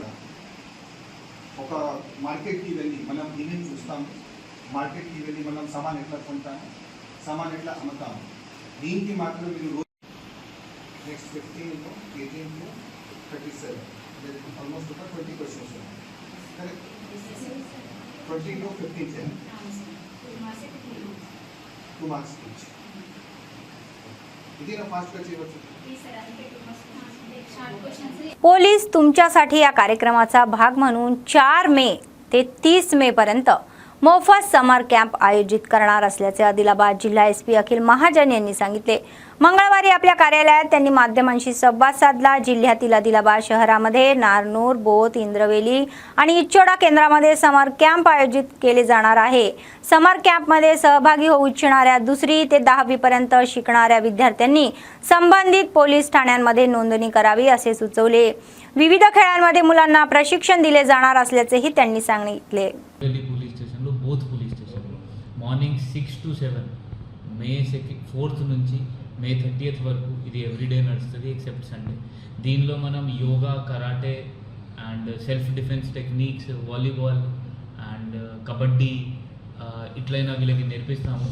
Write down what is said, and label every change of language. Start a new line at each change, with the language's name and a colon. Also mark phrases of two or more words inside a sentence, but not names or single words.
Telugu: ఒక మార్కెట్కి వెళ్ళి మనం ఏమేమి చూస్తాము, మార్కెట్కి వెళ్ళి మనం సామాన్ ఎట్లా కొంటాము, సామాన్ ఎట్లా అమ్ముతాము, దీనికి మాత్రం మీరు నెక్స్ట్ 15 18 37 ఆల్మోస్ట్ ఒక 20
English: questions correct. 20 to 15 2 marks each.
Telugu: ఇది నా ఫాస్ట్గా చేయవచ్చు.
Marathi: पोलीस तुमच्यासाठी या कार्यक्रमाचा भाग म्हणून 4 मे ते 30 मे पर्यंत मोफत
English: summer camp
Marathi: आयोजित करणार असल्याचे आदिलाबाद जिल्हा SP अखिल महाजन यांनी सांगितले. मंगळवारी आपल्या कार्यालयात त्यांनी माध्यमांशी संवाद साधला. जिल्ह्यातील आदिलाबाद शहरामध्ये नारनूर, बोथ, इंद्रवेली आणि इच्चोडा केंद्रामध्ये
English: summer camp
Marathi: आयोजित केले जाणार आहे. समर कॅम्पमध्ये सहभागी होऊ इच्छिणाऱ्या 2री ते 10वी पर्यंत शिकणाऱ्या विद्यार्थ्यांनी संबंधित पोलीस ठाण्यांमध्ये नोंदणी करावी असे सुचवले. विविध खेळांमध्ये मुलांना प्रशिक्षण दिले जाणार असल्याचेही त्यांनी सांगितले.
Telugu: బోత్ పోలీస్ స్టేషన్లో మార్నింగ్ 6 to 7 మే 4th నుంచి మే 30th వరకు ఇది ఎవ్రీడే నడుస్తుంది
English: except Sunday.
Telugu: దీనిలో మనం యోగా, కరాటే
English: and self defence techniques, volleyball and kabaddi
Telugu: ఇట్లయినా వీళ్ళకి నేర్పిస్తాము.